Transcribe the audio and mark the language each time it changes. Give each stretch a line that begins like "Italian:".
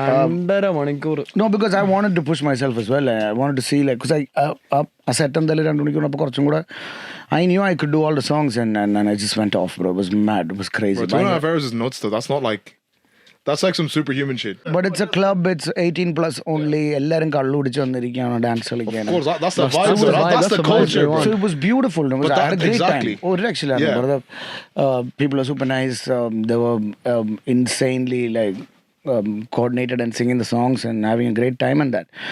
Malayalam: 2.5 മണിക്കൂർ.
English: No, because I wanted to push myself as well. I wanted to see, like, because I set
Malayalam: എന്തായാലും 2 മണിക്കൂർ അപ്പോൾ കുറച്ചും കൂടെ
English: I knew I could do all the songs, and I just went off, bro. It was mad. It was crazy. Bro, 2.5 hours is nuts, though. That's like some superhuman shit. But it's a club. It's 18 plus only.
Malayalam: എല്ലാരും കള്ളു കുടിച്ച് വന്നിരിക്കുകയാണ് dance കളിക്കാൻ.
English: Of course, that's the vibe. That's the culture. So it was beautiful. I had a great exactly. time. Oh, actually, people are super nice. They were insanely like coordinated and singing the songs and having a great time and that.